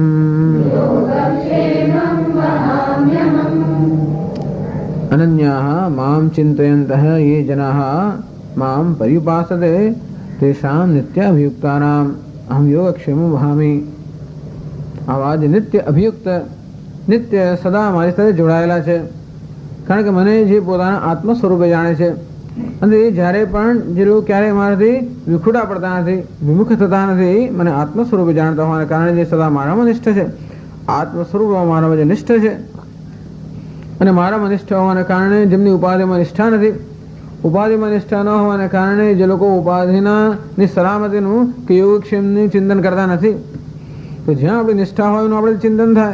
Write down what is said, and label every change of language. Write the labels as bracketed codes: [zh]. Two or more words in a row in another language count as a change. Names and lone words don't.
[sa] अनन्याः मां चिन्तयन्तः ये जनाः मां पर्युपासते तेषां नित्याभियुक्तानाम् अहं योगक्षेमं वहामि. [gu] આવા જ નિત્ય અભિયુક્ત, નિત્ય સદા મારી સાથે જોડાયેલા છે. કારણ કે મને જે પોતાના આત્મ સ્વરૂપે જાણે છે, અને એ જ્યારે પણ જે લોકો ક્યારેય મારાથી વિખુટા પડતા નથી, વિમુખ થતા નથી, મને આત્મ સ્વરૂપે જાણતા હોવાને કારણે જે સદા મારામાં નિષ્ઠ છે, આત્મ સ્વરૂપમાં મારામાં જે નિષ્ઠ છે, અને મારામાં નિષ્ઠ હોવાને કારણે જેમની ઉપાધિમાં નિષ્ઠા નથી, ઉપાધિમાં નિષ્ઠા ન હોવાને કારણે જે લોકો ઉપાધિની સલામતીનું કે યોગક્ષેમનું ચિંતન કરતા નથી, તો જ્યાં આપણી નિષ્ઠા હોય એનું આપણે ચિંતન થાય.